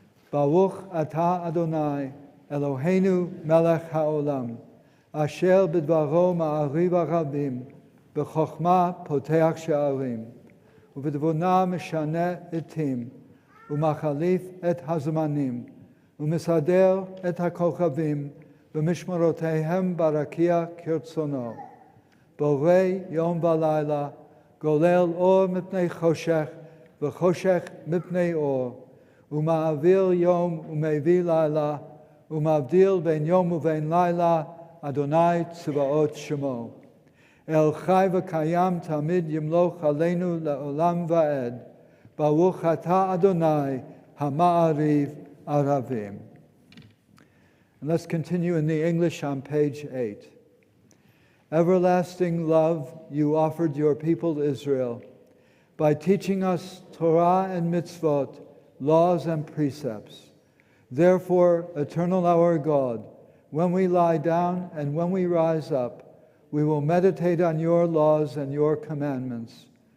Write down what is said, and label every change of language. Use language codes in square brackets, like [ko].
[he] Baruch atah Adonai Eloheinu melech haolam asher b'dvaro ma'ariv harabim b'chokhmah poteach she'arim ובדבונה משנה עתים ומחליף את הזמנים ומסדר את הכוכבים במשמרותיהם ברקיע כרצונו. בורא יום ולילה, גולל אור מפני חושך וחושך מפני אור, ומעביר יום ומביא לילה, ומבדיל בין יום ובין לילה, אדוני צבאות שמו. אל חי וקיים תמיד ימלוך עלינו לעולם ועד. ברוך אתה אדוני המעריב ערבים. [en] And let's continue in the English on page 8. Everlasting love you offered your people Israel by teaching us Torah and mitzvot, laws and precepts. Therefore, eternal our God, when we lie down and when we rise up, we will meditate on your laws and your commandments.